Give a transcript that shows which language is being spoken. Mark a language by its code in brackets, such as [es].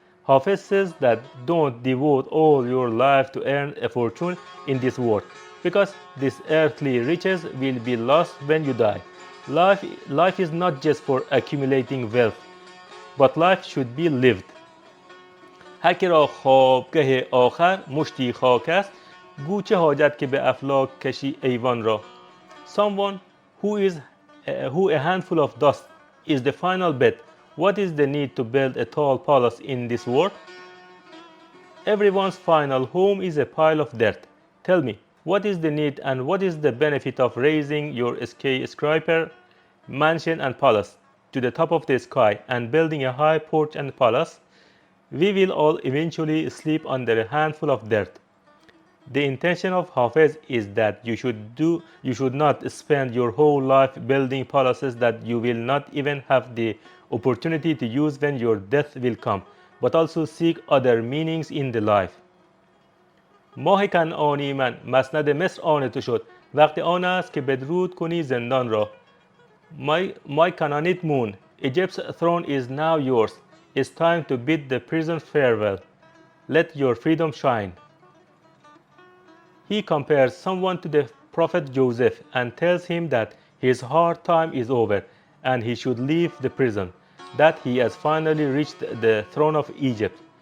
[en] Hafez says that don't devote all your life to earn a fortune in this world, because these earthly riches will be lost when you die. Life is not just for accumulating wealth, but life should be lived. [fa] هر که را خوابگاه آخر مشتی خاک است، گو چه حاجت که به افلاک کشی ایوان را. [en] Someone who a handful of dust is the final bed. What is the need to build a tall palace in this world? Everyone's final home is a pile of dirt. Tell me, what is the need and what is the benefit of raising your skyscraper, mansion and palace to the top of the sky and building a high porch and palace? We will all eventually sleep under a handful of dirt. The intention of Hafez is that you should not spend your whole life building palaces that you will not even have the opportunity to use when your death will come, but also seek other meanings in the life. [fa] ماه کنعانی من مسند مصر آن تو شد، وقت آن است که بدرود کنی زندان را. [en] My Canaanite moon, Egypt's throne is now yours. It's time to bid the prison farewell. Let your freedom shine. He compares someone to the prophet Joseph and tells him that his hard time is over and he should leave the prison, that he has finally reached the throne of Egypt.